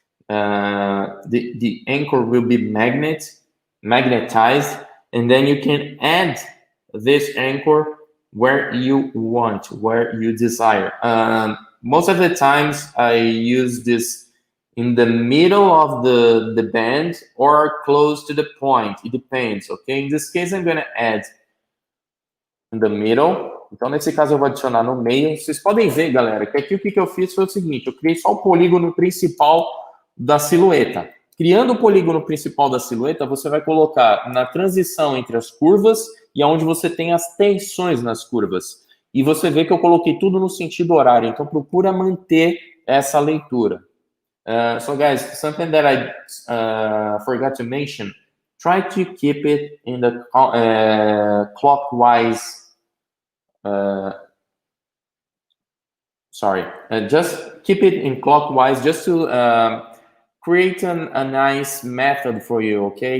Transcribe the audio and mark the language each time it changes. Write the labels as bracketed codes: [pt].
[en] The anchor will be magnetized, and then you can add this anchor where you want, where you desire. Most of the times I use this in the middle of the band or close to the point. It depends, okay? In this case, I'm gonna add in the middle. [pt] Então, nesse caso, eu vou adicionar no meio. Vocês podem ver, galera, que aqui o que eu fiz foi o seguinte: eu criei só o polígono principal da silhueta. Criando o polígono principal da silhueta, você vai colocar na transição entre as curvas e onde você tem as tensões nas curvas. E você vê que eu coloquei tudo no sentido horário, então procura manter essa leitura. [en] So guys, something that I forgot to mention, try to keep it in the clockwise, just keep it in clockwise just to create a nice method for you, okay?